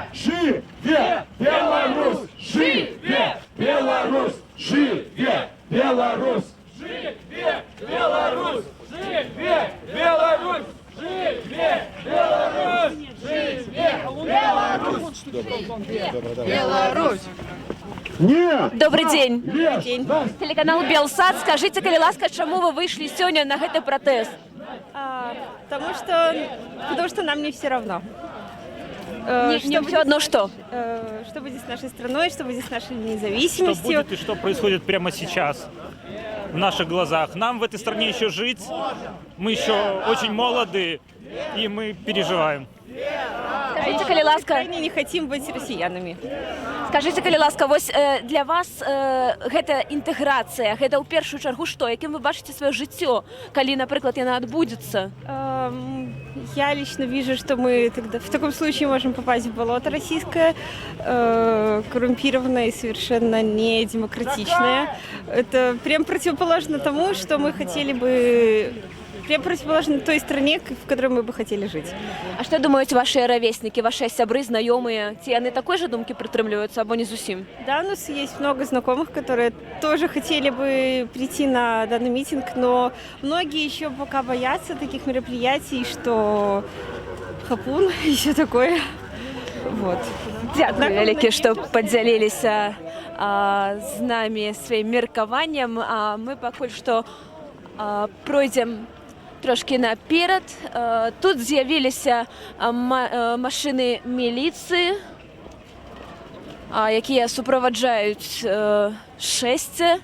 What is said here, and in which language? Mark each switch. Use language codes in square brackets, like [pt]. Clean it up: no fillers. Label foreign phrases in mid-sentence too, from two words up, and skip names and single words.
[be] Живе Беларусь! Живе Беларусь! Живе Беларусь! Живе Беларусь! Живе Беларусь! Живе Беларусь! Живе Беларусь! Беларусь! [ru] Нет! Добрый день. Нет! Телеканал Белсат. [be] Скажите, калі ласка, чаму вы вышли сёння на гэты пратэст? [ru] Потому что нам не все равно. Не все одно что? Что будет с нашей страной, что будет с нашей независимостью. Что будет и что происходит прямо сейчас в наших глазах. Нам в этой стране еще жить, мы еще очень молоды, и мы переживаем. Скажите, [be] калі ласка, [ru] не хотим быть россиянами. Скажите, [be] калі ласка, вось для вас гэта інтэграцыя, гэта ў першую чаргу што, якім вы бачыце сваё жыццё, калі, напрыклад, яна адбудзецца? [ru] Я лично вижу, что мы тогда в таком случае можем попасть в болото российское, коррумпированное и совершенно не демократичное. Это прям противоположно тому, что мы хотели бы... Прям противоположно той стране, в которой мы бы хотели жить. [be] А што думаюць [ru] ваши ровесники, [be] ваши сябры, знаёмыя? Ці яны такой же думкі прытрымліваюцца або не зусім? [ru] Да, у нас есть много знакомых, которые тоже хотели бы прийти на данный митинг, но многие еще пока боятся таких мероприятий, что хапун и все такое. Вот. [be] Дякую вялікі, што падзяліліся з намі сваім меркаваннем. Мы пакуль што пройдзем трошки наперад. Тут з'явіліся машыны міліцыі, якія суправаджаюць шэсце.